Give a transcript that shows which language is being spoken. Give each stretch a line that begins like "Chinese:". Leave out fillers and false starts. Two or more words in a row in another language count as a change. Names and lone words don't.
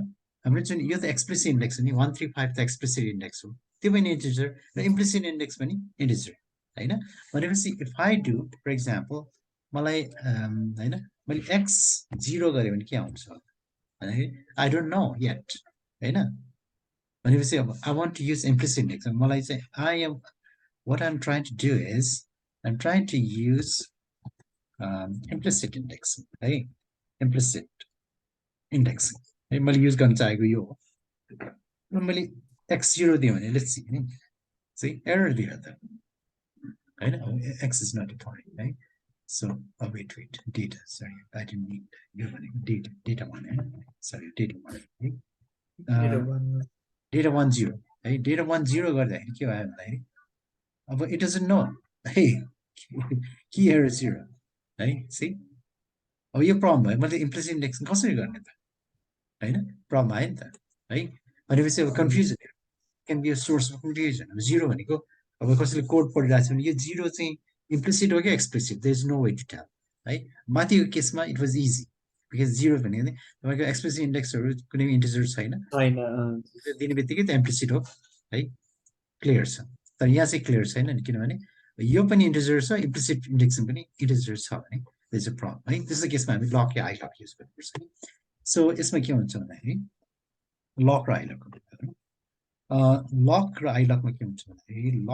Nepali: हाम्रो जुन यो त
English: explicit index
Nepali: हो नि 135 त
English: explicit index
Nepali: हो त्यो पनि इन्टिजर र
English: implicit index
Nepali: पनि इन्टिजर हैन भनेपछि
English: if I do for example
Nepali: मलाई हैन मैले x 0 गरे भने के आउँछ भन्दाखेरि
English: I don't know yet
Nepali: हैन भनेपछि
English: अब I want to use implicit index
Nepali: मलाई चाहिँ
English: I am what I'm trying to do is I'm trying to use implicit index है implicit index है
Nepali: मैले युज गर्न चाहेको यो हो मैले x0 दिएँ भने
English: let's see
Nepali: नि चाहिँ एरर दियो त हैन
English: x is not defined है so wait data sorry I didn't need यो
Nepali: भनेको data 1 है sorry data 1 है data 1 0 है डेटा 1 0 गर्दाखेरि के भयो भन्दाखेरि अब
English: it doesn't know
Nepali: है कि एरर 0 है सी अब यो प्रब्लम भयो मैले
English: implicit indexing
Nepali: कसरी गर्ने त हैन प्रब्लम आयो नि त है भनेपछि अब
English: confusion can be a source of confusion
Nepali: अब 0 भनेको अब कसैले कोड पढिरहेको छ भने यो 0 चाहिँ इम्प्लिसिट हो कि एक्सप्लिसिट
English: there is no way to tell
Nepali: है माथिको केसमा
English: it was easy because
Nepali: 0 भनेको नि तपाईँको एक्सप्लिसिट इन्डेक्सहरू कुनै इन्टिजर छैन दिने बित्तिकै त इम्प्लिसिट हो है क्लियर छ तर यहाँ चाहिँ क्लियर छैन नि किनभने यो पनि इन्टिजर छ
English: implicit indexing
Nepali: पनि इन्टिजर छ भने
English: there is a problem
Nepali: है त्यस्तो केसमा हामी लक या आई लक युज गर्नुपर्छ नि सो यसमा के हुन्छ भन्दाखेरि लक र आई लक लक र आई लकमा के हुन्छ भन्दाखेरि